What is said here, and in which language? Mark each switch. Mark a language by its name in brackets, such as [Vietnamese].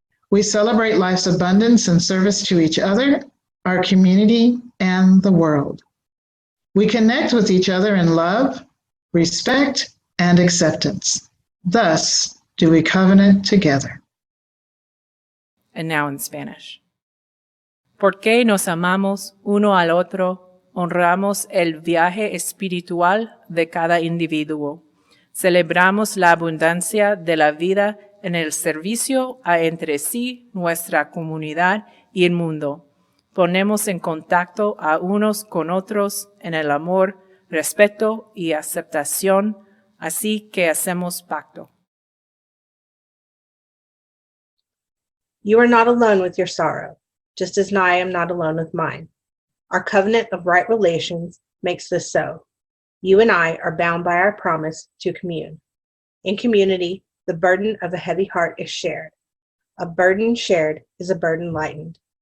[English] We celebrate life's abundance and service to each other, our community, and the world. We connect with each other in love, respect, and acceptance. Thus do we covenant together. And now in Spanish. [Spanish] Porque nos amamos uno al otro, honramos el viaje espiritual de cada individuo. Celebramos la abundancia de la vida en el servicio a entre sí, nuestra comunidad y el mundo. Ponemos en contacto a unos con otros en el amor, respeto y aceptación, así que hacemos pacto. [English] You are not alone with your sorrow, just as I am not alone with mine. Our covenant of right relations makes this so. You and I are bound by our promise to commune. In community, the burden of a heavy heart is shared. A burden shared is a burden lightened.